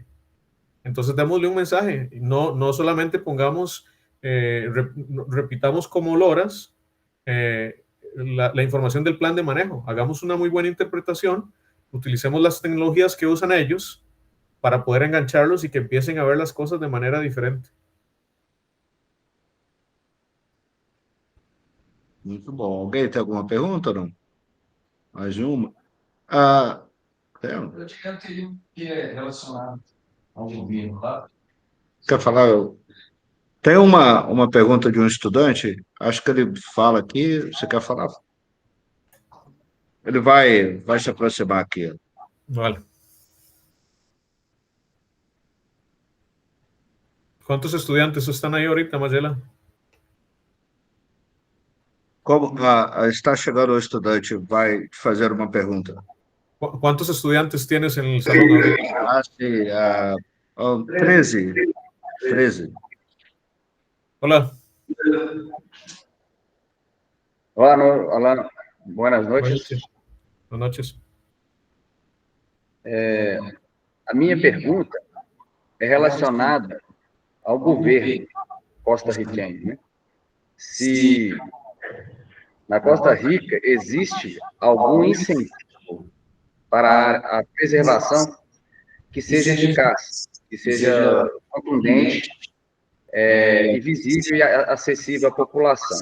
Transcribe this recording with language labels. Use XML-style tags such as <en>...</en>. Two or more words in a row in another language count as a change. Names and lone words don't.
<es>Entonces démosle un mensaje, no solamente pongamos, repitamos como loras la información del plan de manejo. Hagamos una muy buena interpretación, utilicemos las tecnologías que usan ellos para poder engancharlos y que empiecen a ver las cosas de manera diferente.</es> <pt>Muito bom. Alguém tem alguma pergunta ou não? Mais uma? Tem? Eu teria que é relacionado ao governo lá. Quer falar? Tem uma pergunta de um estudante, acho que ele fala aqui, você quer falar? Ele vai se aproximar aqui.</pt> <es>Vale. ¿Cuántos estudiantes están ahí ahorita, Mayela?</es> <pt>Como está chegando o estudante, vai fazer uma pergunta.</pt> <es>¿Cuántos estudiantes tienes en el salón ahorita? Sí, 13. 13. Hola. Hola, buenas noches. Buenas noches.</es> <pt>A minha pergunta é relacionada ao governo costarricense, né? Se na Costa Rica existe algum incentivo para a preservação que seja eficaz, que seja contundente e visível e acessível à população.</pt>